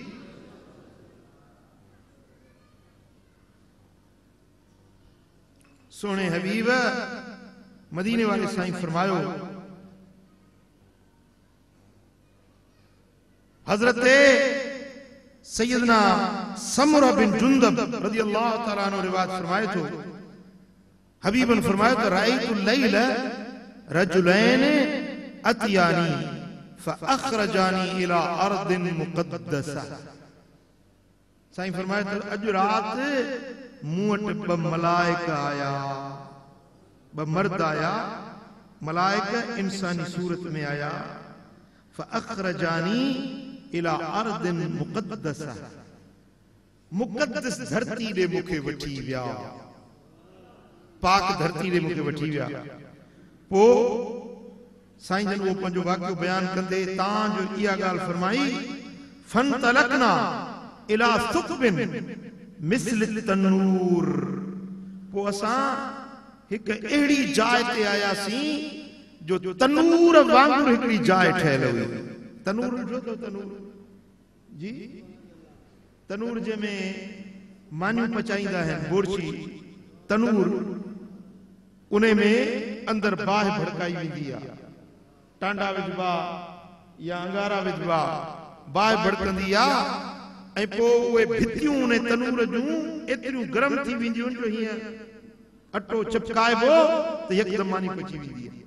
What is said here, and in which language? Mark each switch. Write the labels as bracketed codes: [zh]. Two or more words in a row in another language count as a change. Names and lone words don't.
[sd] सोने हबीब मदीने वाले साईं फरमायो हजरत सैयदना समुरा बिन जुंदब [ar] رضي الله تعالى عنه [sd] रिवायत फरमाए थो, हबीबन फरमायो त [ar] رأيت الليلة رجلين أتياني فأخرجاني إلى أرض مقدسة. [sd] साईं फरमाए थो अॼु राति मूं वटि ॿ मलाइक आया, ॿ मर्द आया, मलाइक इंसानी सूरत में आया। [ar] فأخرجاني إلى أرض مقدسة, [sd] मुक़द्दस धरती ॾे मूंखे वठी विया, पाक धरती ॾे मूंखे वठी विया। पोइ साईं जन वो पंहिंजो वाक़ियो बयान कंदे तां जो इहा ॻाल्हि फरमाई [ar] فانطلقنا إلى ثقب مثل تنور, [sd] पोइ असां हिकु अहिड़ी जाइ ते आयासीं जो तनूर वांगुरु हिकिड़ी जाइ ठहियल हुई। तनूर ॾिठो अथव? तनूर जी, तनूर जंहिंमें मानियूं पचाईंदा आहिनि, बोरची तनूर, उन में अंदरि बाहि भड़काई वेंदी आहे, टांडा विझबा या अंगारा विझबा, बाहि भड़कंदी आहे, ऐं पोइ उहे भितियूं उन तनूर जूं एतिरियूं गरम थी वेंदियूं जो हीअं अटो चिपकाइबो त यकदम मानी पची वेंदी आहे।